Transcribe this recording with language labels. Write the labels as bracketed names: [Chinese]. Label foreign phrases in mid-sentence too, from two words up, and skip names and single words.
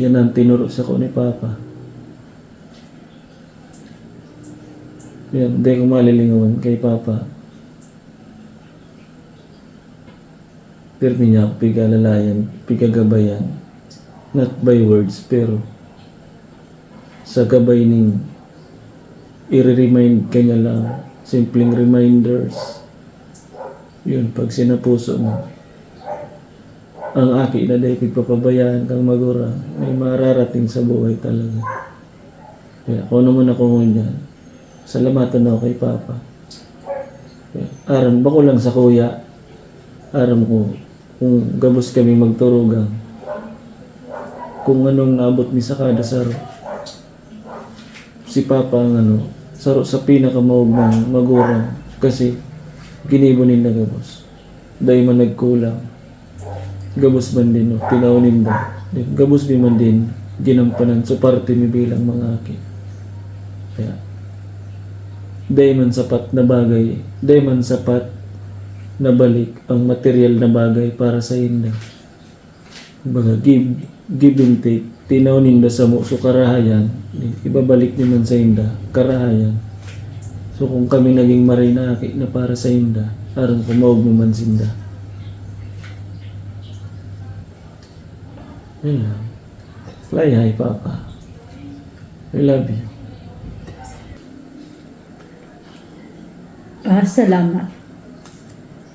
[Bikol] Yan ang tinuro sa ko ni Papa. Yan, dahil ko malilingawan kay Papa. Pirmi niya ako pigalalayan, pigagabayan. [English] Not by words, [Bikol] pero sa gabay ning i-remind kanya lang, simpleng reminders. Yun, pag sinapuso mo, ang aki na dahil pagpapabayaan kang magura, may mararating sa buhay talaga. Kaya kung naman ako ngunyan, salamatan ako kay Papa. Kaya, aram ba ko lang sa kuya, aram ko, kung gabos kami magturugang, kung anong naabot ni sa kada saro, si Papa ang saro sa pinakamaugmang magurang, kasi ginibunin na gabos. Dahil man nagkulang, gabos man din, pinaunin ba. Gabos din man din, ginampanan. So parte mi bilang mga aki. Kaya, dahil man sapat na bagay, dahil man sapat na balik ang material na bagay para sa inda. Baga, [English] give and take. [Bikol] Tinaunin da sa mo, so karahayan, ibabalik naman sa inda, karahayan. So kung kami naging marinaki na para sa inda, parang kumaog naman sinda. Yun lang. [English] Fly high, Papa. I love you. [Bikol] Salamat.